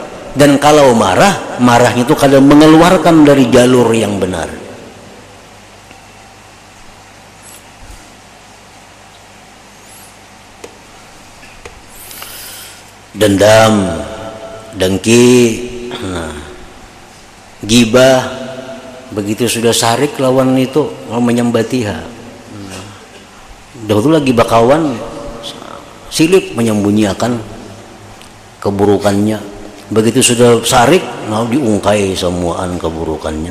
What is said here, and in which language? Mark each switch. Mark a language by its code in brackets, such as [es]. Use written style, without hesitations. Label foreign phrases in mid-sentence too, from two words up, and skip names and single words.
[id] Dan kalau marah, marahnya itu kadang mengeluarkan dari jalur yang benar. Dendam, dengki, gibah, [bjn] begitu sudah sarik lawan itu menyembatiha. Dahulu lagi bakawan, silip menyembunyikan keburukannya. Begitu sudah sarik, mau diungkai semuaan keburukannya.